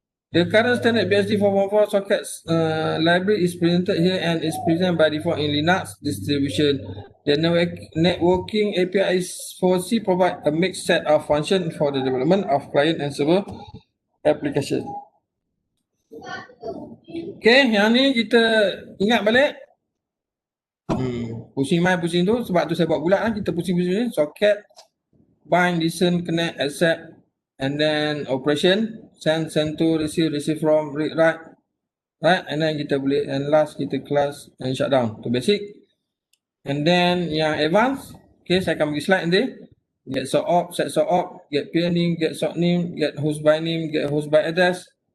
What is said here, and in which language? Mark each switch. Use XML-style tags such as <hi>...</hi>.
<en>The current standard BSD 4.4 sockets library is presented here and is present by default in Linux distribution. The networking API for C provide a mixed set of functions for the development of client and server application.</en> <ms>Okay, yang ni kita ingat balik. Pusing tu, sebab tu saya buat bulat lah. Kita pusing-pusing</ms> <en>socket, bind, listen, connect, accept, and then operation, send to, receive from, read, write, right? And then</en> <ms>kita boleh,</ms> <en>and last kita class and shutdown.</en> <ms>Tu basic.</ms> <en>And then yang advance, okay,</en> <ms>saya akan bagi slide nanti.</ms> <en>Get sort op, set sort op, get peer name, get sort name, get host by name, get host by address.</en>